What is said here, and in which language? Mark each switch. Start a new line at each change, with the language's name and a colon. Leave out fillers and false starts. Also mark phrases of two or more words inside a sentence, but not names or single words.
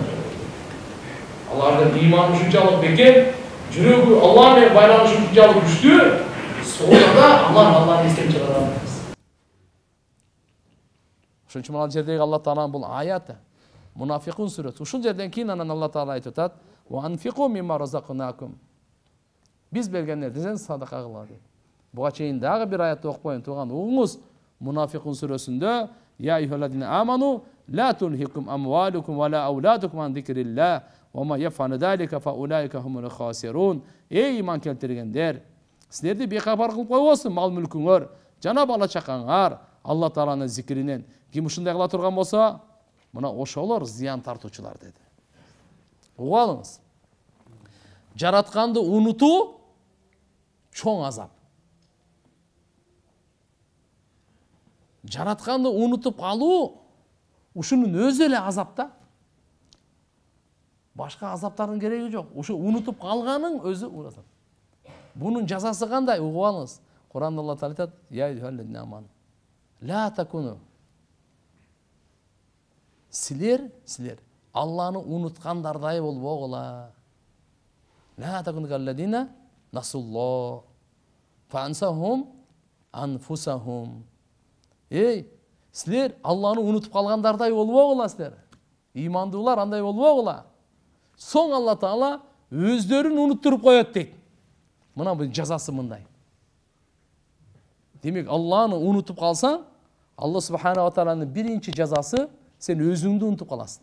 Kyrgyz: Алардын иманы ушунчалык бекем, жүрөгү Алла менен байланышы ушунчалык күчтүү, содага Алланы эстеп чыгарат. Ошон үчүн ал жердеги Алла Тааланын бул аяты Мунафикун сүрөсү. Ушул жерден кийин анан Алла Таала айтып атат:
Arabic: "وأنفقوا مما رزقناكم".
Kyrgyz: Биз бергендерден садака кылгыла дейт. Буга чейин дагы бир аятты окуп коеюн тууган угуңуз. Мунафикун сүрөсүндө:
Arabic: "يا أيها الذين آمنوا لا تلهكم أموالكم ولا أولادكم عن ذكر الله وما يفعل ذلك فأولئك هم الخاسرون".
Kyrgyz: Эй иман келтиргендер, силерди бекапар кылып койбосун мал мүлкүңөр жана бала чакаңар Алла Тааланын зикиринен. Ким ушундай кыла турган болсо, мына ошолор зыян тартуучулар деди. Угуп алыңыз. Жаратканды унутуу чоң азап. Жаратканды унутуп калуу ушунун өзү эле азап да. Башка азаптардын кереги жок. Ушу унутуп калганың өзү азап. Бунун жазасы кандай? Угуп алыңыз. Куранда Алла Таала айтат:
Arabic: "يا أيها الذين آمنوا لا تكونوا".
Kyrgyz: Силер Алланы унуткандардай болбогула.
Arabic: لا تكونوا كالذين نسوا الله فأنساهم أنفسهم.
Kyrgyz: Эй, силер Алланы унутуп калгандардай болбогула силер. Имандуулар андай болбогула. Соң Алла Таала өздөрүн унуттуруп коет дейт. Мына бул жазасы мындай. Демек, Алланы унутуп калсаң, Алла Субхана ва Тааланын биринчи жазасы сен өзүңдү унутуп каласың.